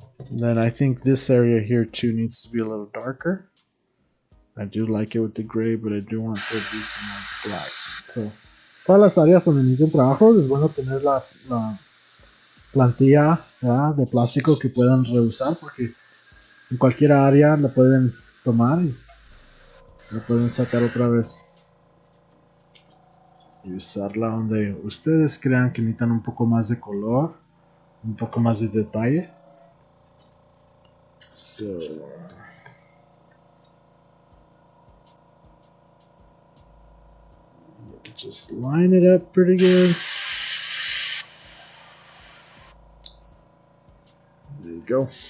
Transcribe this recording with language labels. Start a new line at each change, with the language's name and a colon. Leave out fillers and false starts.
English: And then I think this area here too needs to be a little darker. I do like it with the gray, but I do want there to be some more black.
Spanish: So, todas las áreas donde necesiten trabajo es bueno tener la plantilla, ¿verdad?, de plástico que puedan reusar, porque en cualquier área la pueden tomar y la pueden sacar otra vez y usarla donde ustedes crean que necesitan un poco más de color, un poco más de detalle.
English: So, just line it up pretty good. There you go.